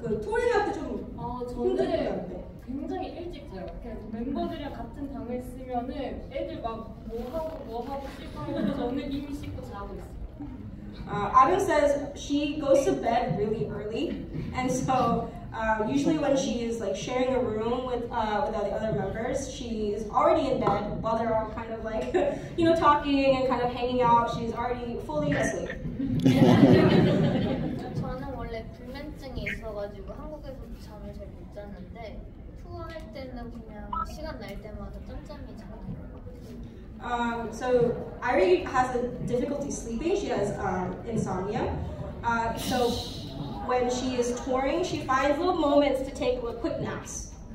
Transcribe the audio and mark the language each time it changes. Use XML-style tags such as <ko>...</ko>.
<ko>그 투어링할 때 좀 힘드니까. 굉장히 일찍 자요. 멤버들이랑 같은 방을 쓰면은 애들 막 뭐 하고 씻고 하는데 저는 이미 씻고 자고 있어요.</ko> <en>Adam says she goes to bed really early, and so usually when she is like sharing a room with all the other members, she's already in bed while they're all kind of like talking and kind of hanging out. She's already fully asleep.</en> <ko>저는 원래 불면증이 있어가지고 한국에서도 잠을 잘 못 자는데 투어할 때는 그냥 시간 날 때마다 짬짬이 자요.</ko> <en>So Ari has a difficulty sleeping. She has insomnia. So when she is touring, she finds little moments to take little quick naps.</en>